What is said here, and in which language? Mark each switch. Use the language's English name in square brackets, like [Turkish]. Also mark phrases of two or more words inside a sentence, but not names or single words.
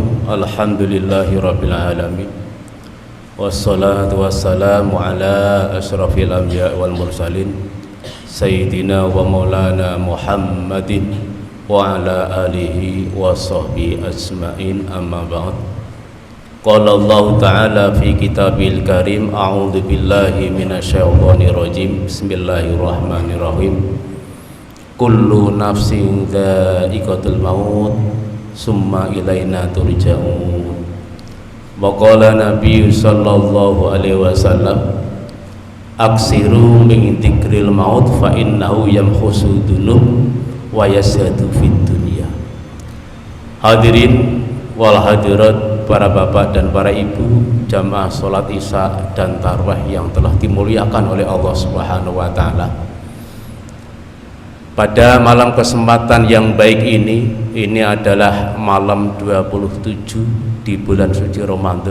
[Arabic] الحمد لله رب العالمين. والصلاة والسلام على أشرف الأنبياء والمرسلين سيدنا ومولانا محمد وعلى آله وصحبه أجمعين، أما بعد. قال الله تعالى في الكتاب الكريم، أعوذ بالله من الشيطان الرجيم. بسم الله الرحمن الرحيم. كل نفس ذائقة الموت ثم إلينا ترجعون. وقال النبي صلى الله عليه وسلم، أكثروا من ذكر الموت فإنه يمحص الذنوب ويشهد في الدنيا. الحاضرين والحاضرات, [Indonesian] para bapak dan para ibu, jamaah sholat isya dan tarawih yang telah dimuliakan oleh Allah [Arabic] سبحانه وتعالى. [Indonesian] Pada malam kesempatan yang baik ini adalah malam 27 di bulan suci Ramadan.